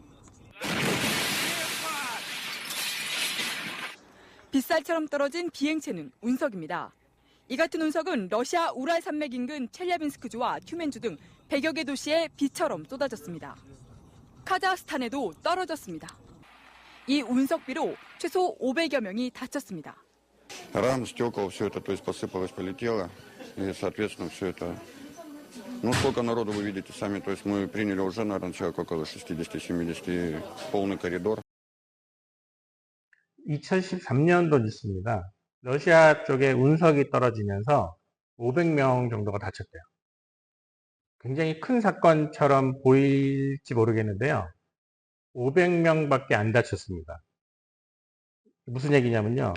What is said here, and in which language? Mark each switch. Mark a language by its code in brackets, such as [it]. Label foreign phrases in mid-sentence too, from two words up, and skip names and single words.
[ko] 빗살처럼 떨어진 비행체는 운석입니다. 이 같은 운석은 러시아 우랄 산맥 인근 첼야빈스크주와 튜멘주 등 100여 개 도시에 비처럼 쏟아졌습니다. 카자흐스탄에도 떨어졌습니다. 이 운석비로 최소 500여 명이 다쳤습니다. [ru] Рам, стекол, все это, то есть посыпалось, полетело, и, соответственно, все это. Ну, сколько народу вы видите сами, то есть мы приняли уже, наверное, человек около 60-70, полный коридор. [ko] 2013년도 뉴스입니다. 러시아 쪽에 운석이 떨어지면서 500명 정도가 다쳤대요. 굉장히 큰 사건처럼 보일지 모르겠는데요. 500명밖에 안 다쳤습니다. 무슨 얘기냐면요.